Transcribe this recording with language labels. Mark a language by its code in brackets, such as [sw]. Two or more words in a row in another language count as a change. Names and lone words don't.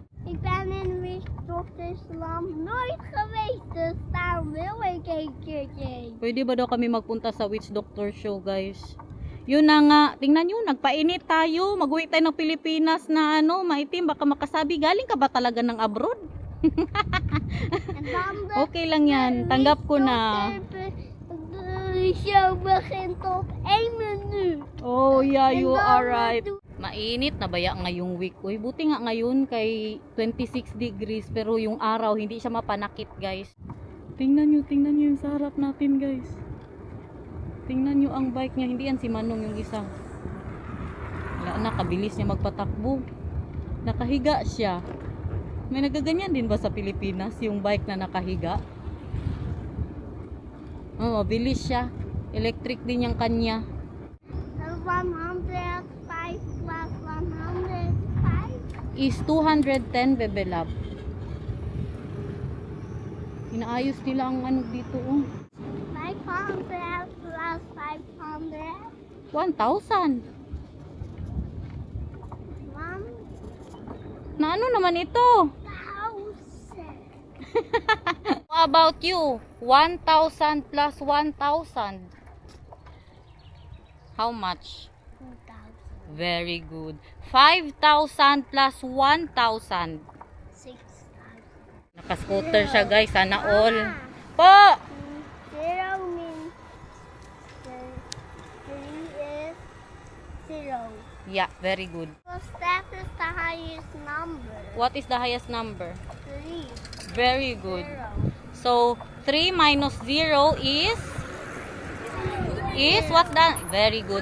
[nl] Ik ben in de Witch-Doktersland nooit geweest, dus daarom wil ik een keertje. [tl] Pwede ba daw kami magpunta sa Witch Doctor Show, guys? Yun na nga. Tingnan nyo, nagpainit tayo. Mag-uwi tayo ng Pilipinas na ano, maitim. Baka makasabi, galing ka ba talaga ng abroad? [nl] En dan de [tl] Okay lang yan. Tanggap ko na. [nl] De show begint op 1 minuut. [en] Oh, yeah, [nl] En [en] you [nl] dan [en] are right. [nl] doe- [tl] Mainit na baya ngayong week. Uy, buti nga ngayon kay 26 degrees pero yung araw hindi siya mapanakit, guys. Tingnan nyo yung sa harap natin, guys. Tingnan nyo ang bike niya. Hindi yan si Manong yung isa. Wala na, kabilis niya magpatakbo. Nakahiga siya. May nagaganyan din ba sa Pilipinas yung bike na nakahiga? Oh, mabilis siya. Electric din yung kanya. [nl] En 105 plus 105. [en] Is 210, Bebe Love. [tl] Inaayos nila ang ano dito, oh. [en] 500 plus 500. [tl] 1,000. Na ano naman ito? [en] 1000. How about you? 1,000 plus 1,000. How much? 2000. Very good. 5,000 plus 1,000. 6000. [tl] Naka-scooter siya, guys. Sana all. Po! [en] Zero means three is zero. Yeah, very good. Because that is the highest number. What is the highest number? 3. Very good. Zero. So, 3 minus 0 is what's that? Very good.